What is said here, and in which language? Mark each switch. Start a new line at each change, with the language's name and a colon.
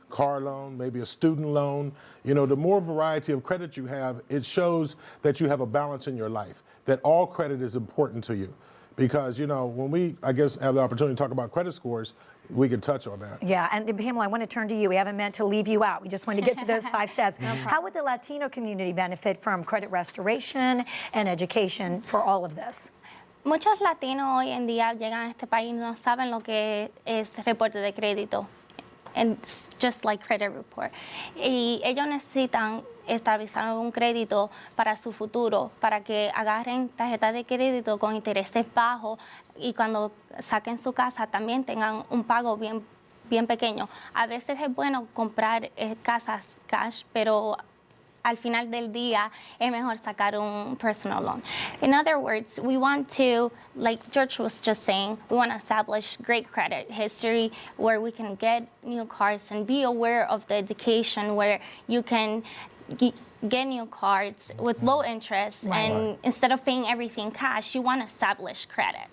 English: Car loan, maybe a student loan. You know, the more variety of credit you have, it shows that you have a balance in your life, that all credit is important to you. Because, you know, when we, I guess, have the opportunity to talk about credit scores, we could touch on that. Yeah, and Pamela, I want to turn to you. We haven't meant to leave you out. We just wanted to get to those 5 steps. How would the Latino community benefit from credit restoration and education for all of this?
Spanish: Muchos latinos hoy en día llegan a este país y no saben lo que es reporte de crédito.
English: And it's just like credit report.
Spanish: Y ellos necesitan establecer un crédito para su futuro, para que agarren tarjetas de crédito con intereses bajos y cuando saquen su casa también tengan un pago bien pequeño. A veces es bueno comprar casas cash, pero al final del día es mejor sacar un
English: personal loan. In other words, we want to, like George was just saying, we want to establish great credit history where we can get new cars and be aware of the education where you can get new cards with low interest, and instead of paying everything cash, you want to establish credit.